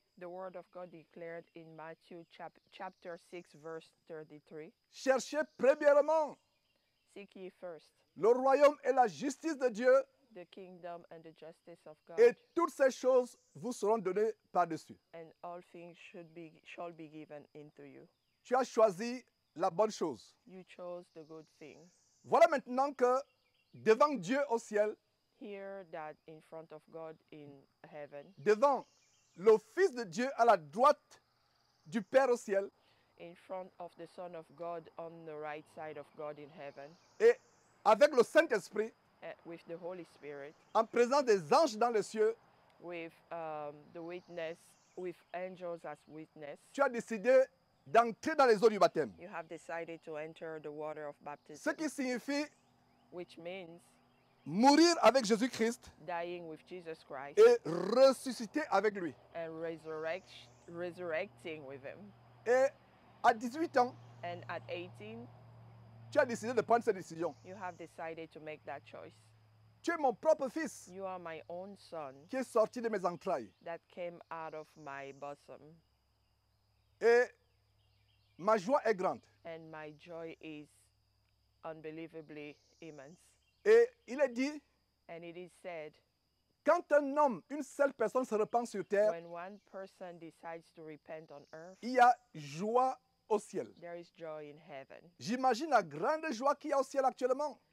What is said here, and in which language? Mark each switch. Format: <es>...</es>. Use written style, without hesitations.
<en>the word of God declared in Matthew chapter 6, verse 33,</en> <fr>cherchez premièrement</fr> <en>seek ye first</en> <fr>le royaume et la justice de Dieu,</fr> <en>the kingdom and the justice of God,</en> <fr>et toutes ces choses vous seront données par-dessus.</fr> <en>and all things shall be given into you.</en> <fr>Tu as choisi la bonne chose.</fr> <en>You chose the good thing.</en> <fr>Voilà maintenant que devant Dieu au ciel,</fr> <en>Hear that in front of God in heaven,</en> <fr>devant le Fils de Dieu à la droite du Père au ciel,</fr> <en>in front of the Son of God on the right side of God in heaven,</en> <fr>et avec le Saint-Esprit,</fr> <en>with the Holy Spirit,</en> <fr>en présence des anges dans les cieux,</fr> <en>with the witness, with angels as witness.</en> <fr>Tu as décidé d'entrer dans les eaux du baptême.</fr> <en>You have decided to enter the water of</en> <fr>Ce</fr> <en>baptism,</en> <fr>qui signifie</fr> <en>which means</en> <fr>mourir avec Jésus-Christ</fr> <en>dying with Jesus Christ</en> <fr>et ressusciter avec lui.</fr> <en>and resurrecting with him.</en> <fr>Et à 18 ans,</fr> <en>And at 18,</en> <fr>tu as décidé de prendre cette décision.</fr> <en>you have decided to make that choice.</en> <fr>Tu es mon propre fils</fr> <en>You are my own son</en> <fr>qui est sorti de mes entrailles.</fr> <en>that came out of my bosom,</en> <fr>Et ma joie est grande.</fr> <en>and my joy is unbelievably immense.</en> <fr>Et il est dit,</fr> <en>And it is said,</en> <fr>quand un homme, une seule personne se repent sur terre,</fr> <en>when one person decides to repent on earth,</en> <fr>il y a joie au ciel.</fr> <en>there is joy in heaven.</en> <fr>J'imagine la grande joie qu'il y a au ciel actuellement.</fr>